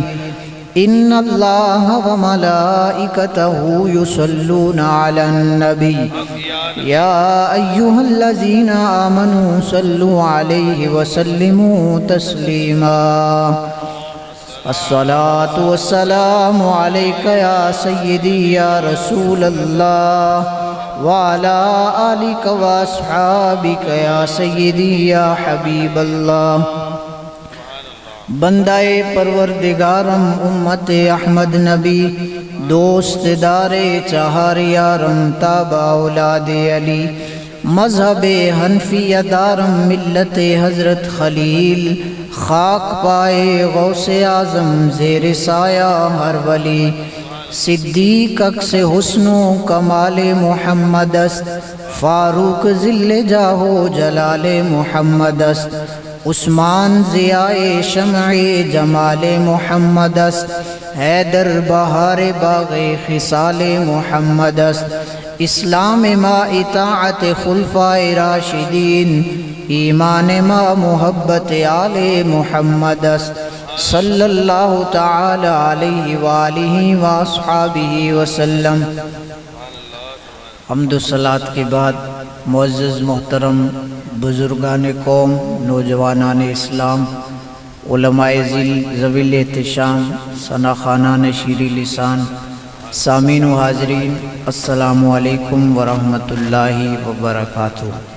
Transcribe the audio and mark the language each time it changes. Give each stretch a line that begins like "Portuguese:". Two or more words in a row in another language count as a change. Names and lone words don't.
Arabic: إن الله وملائكته يصلون على النبي يا أيها الذين آمنوا صلوا عليه وسلموا تسليما. الصلاة والسلام عليك يا سيدي يا رسول الله وعلى آلك وأصحابك يا سيدي يا حبيب الله.
Persian: بندہ پروردگارم امت احمد نبی، دوست دار چہار یارم تابع اولاد علی، مذہب حنفیہ دارم ملت حضرت خلیل، خاک پائے غوث اعظم زیر سایہ ہر ولی. صدیق اکس حسن و کمال محمد است، فاروق ذل جاہ جلال محمد است. عثمان ضیاء شمع جمال محمد است، حیدر بہار باغ خصال محمد است. اسلام ما اطاعت خلفائے راشدین، ایمان ما محبت آل محمد است.
Arabic: صلی اللہ تعالی علیہ وآلہ واصحابہ وسلم.
Urdu: حمد و صلاۃ کے بعد معزز محترم بزرگان قوم، نوجوانان اسلام، علماء ذوی الاحتشام، ثنا خوانان شیریں لسان، سامعین و حاضرین،
Arabic: السلام علیکم ورحمۃ اللہ وبرکاتہ.